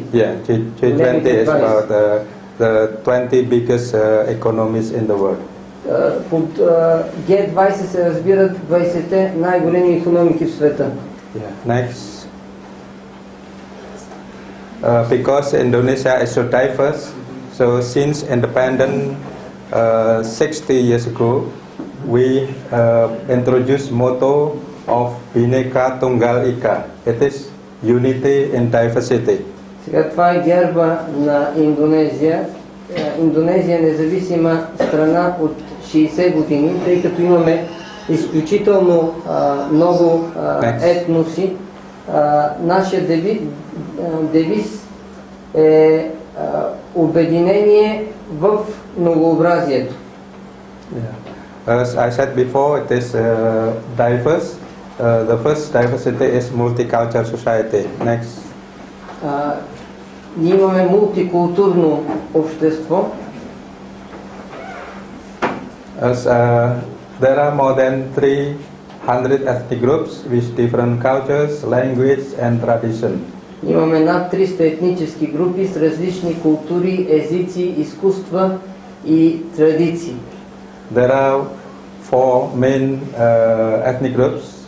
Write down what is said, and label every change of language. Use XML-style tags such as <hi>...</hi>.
<en>Yeah, G20 is about the 20 biggest economies in the world.</en> <bg>Под G20 се разбират 20-те най-големи икономики в света.</bg> <en>Yeah. Next. Because Indonesia is so diverse, so since independence 60 years ago, we introduced motto of Bhinneka Tunggal Ika. It is unity in diversity.</en> <bg>Сега това е герба на Индонезия. Индонезия е независима страна от 60 години, тъй като имаме изключително много етноси. Нашия девиз е обединение в многообразието.</bg> <en>As I said before, it is diverse. The first diversity is multicultural society. Next.</en> <bg>Ние имаме мултикултурно общество.</bg> <en>As there are more than 300 ethnic groups with different cultures, language and tradition.</en> <bg>Имаме над 300 етнически групи с различни култури, езици, изкуства и традиции.</bg> <en>There are 4 main ethnic groups.</en>